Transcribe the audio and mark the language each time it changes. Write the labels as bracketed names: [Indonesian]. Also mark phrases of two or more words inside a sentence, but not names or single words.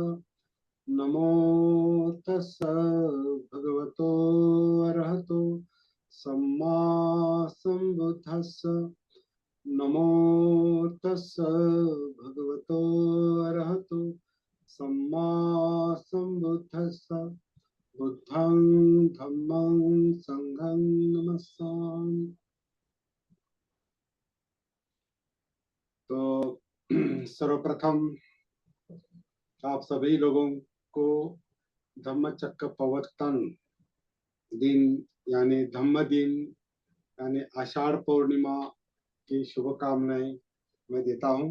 [Pali] नमो तस् भगवतो अरहतो सम्मा संबुद्धस्स। नमो तस् भगवतो अरहतो सम्मा संबुद्धस्स। बुद्धं धम्मं संघं नमस्सामि। [Hindi] तो सर्वप्रथम आप सभी लोगों को धम्मचक्र प्रवर्तन दिन यानी धम्म दिन यानी आषाढ़ पूर्णिमा की शुभकामनाएं मैं देता हूं।